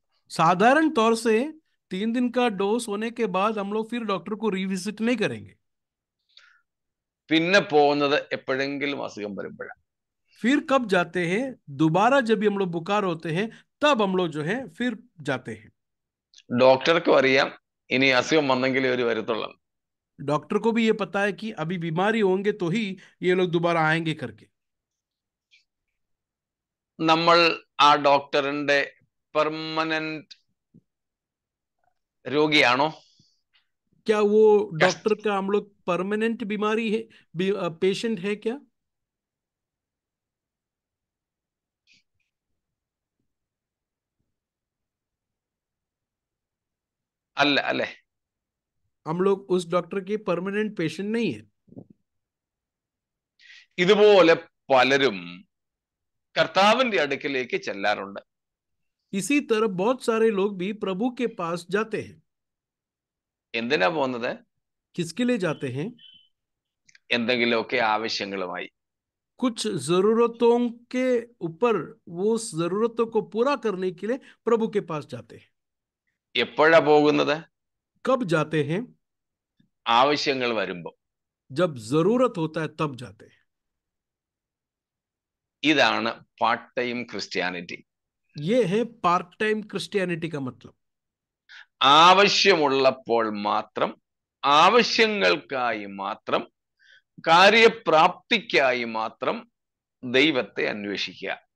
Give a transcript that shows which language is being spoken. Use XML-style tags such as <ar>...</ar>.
<hi>साधारण तौर से 3 दिन का डोज होने के बाद हम लोग फिर डॉक्टर को रिविजिट नहीं करेंगे।</hi> <ml>പിന്നെ പോകുന്നത് എപ്പോഴെങ്കിലും അസുഖം വരുമ്പോഴാണ്.</ml> <hi>फिर कब जाते हैं? दोबारा जब भी हम लोग बुखार होते हैं तब हम लोग जो है फिर जाते हैं।</hi> <ml>ഡോക്ടർക്കും അറിയാം ഇനി അസുഖം വന്നെങ്കിലേ ഒരു വരത്തുള്ളൂ.</ml> <hi>डॉक्टर को भी ये पता है कि अभी बीमारी होंगे तो ही ये लोग दोबारा आएंगे करके।</hi> <ml>നമ്മൾ ആ ഡോക്ടറിന്റെ പെർമനന്റ് രോഗിയാണോ?</ml> <hi>क्या वो डॉक्टर का हम लोग परमानेंट बीमारी है, पेशेंट है क्या?</hi> <ml>അല്ല അല്ലെ?</ml> <hi>हम लोग उस डॉक्टर के परमानेंट पेशेंट नहीं है।</hi> <ml>ഇതുപോലെ പലരും കർത്താവിന്റെ അടുക്കലേക്ക് ചെല്ലാറുണ്ട്.</ml> <hi>इसी तरह बहुत सारे लोग भी प्रभु के पास जाते हैं।</hi> <ml>എന്തിനാ പോകുന്നത്?</ml> <hi>किसके लिए जाते हैं?</hi> <ml>എന്തെങ്കിലുമൊക്കെ ആവശ്യങ്ങളുമായി.</ml> <hi>कुछ जरूरतों के ऊपर, वो जरूरतों को पूरा करने के लिए प्रभु के पास जाते हैं।</hi> <ml>എപ്പോഴാ പോകുന്നത്?</ml> <hi>कब जाते हैं?</hi> <ml>ആവശ്യങ്ങൾ വരുമ്പോ.</ml> <hi>जब जरूरत होता है तब जाते हैं।</hi> <ml>ഇതാണ് പാർട്ട് ടൈം ക്രിസ്ത്യാനിറ്റി.</ml> <hi>ये है पार्ट टाइम क्रिश्चियनिटी का मतलब।</hi> <ml>ആവശ്യമുള്ളപ്പോൾ മാത്രം, ആവശ്യങ്ങൾക്കായി മാത്രം, കാര്യപ്രാപ്തിക്കായി മാത്രം ദൈവത്തെ അന്വേഷിക്കുക.</ml>